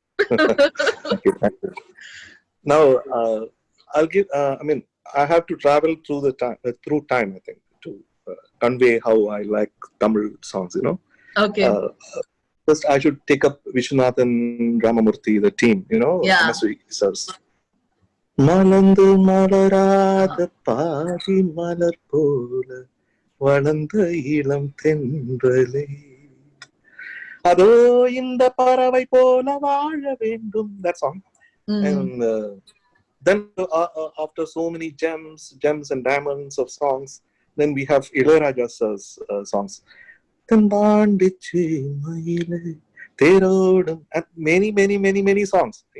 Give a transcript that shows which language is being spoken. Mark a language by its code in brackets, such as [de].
[en] Okay, thank you. Now, I'll give. I have to travel through time. I think to convey how I like Tamil songs. Okay. First, I should take up Vishwanathan Ramamurthy, the team. MSV sirs. [ta] மலர்ந்து மலராத பாதி மலர் போல வளர்ந்த இளம் தென்றலே அதோ இந்த பறவை போல வாழ வேண்டும். [en] That song. And then after so many gems and diamonds of songs, then we have Ilayaraja's songs. Tandandicchi maile therodum, and many songs.